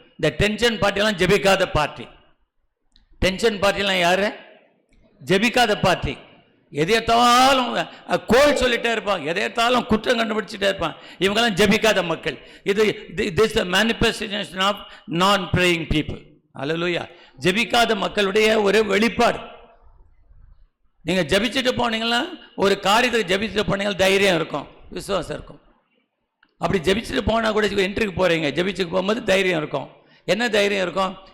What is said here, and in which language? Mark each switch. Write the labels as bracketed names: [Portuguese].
[Tamil] இந்த tension பார்ட்டிலாம் ஜெபிக்காத party. Tension பார்ட்டிலாம் யாரு? ஜெபிக்காத party. எதையத்தாலும் கோல் சொல்லிட்டே இருப்பான், எதையத்தாலும் குற்றம் கண்டுபிடிச்சிட்டே இருப்பான். இவங்கெல்லாம் ஜெபிக்காத மக்கள். [English] this manifestation of non praying people. [Tamil] அல்லேலூயா. ஜெபிக்காத மக்களுடைய ஒரு வெளிப்பாடு. நீங்க ஜெபிச்சுட்டு போனீங்கன்னா, ஒரு காரியத்தை ஜெபிச்சுட்டு போனீங்கன்னா தைரியம் இருக்கும், விசுவாசம் இருக்கும். அப்படி ஜெபிச்சுட்டு போனா கூட என்ட்ரிக்கு போறீங்க, ஜெபிச்சுட்டு போகும்போது தைரியம் இருக்கும். என்ன தைரியம் இருக்கும்?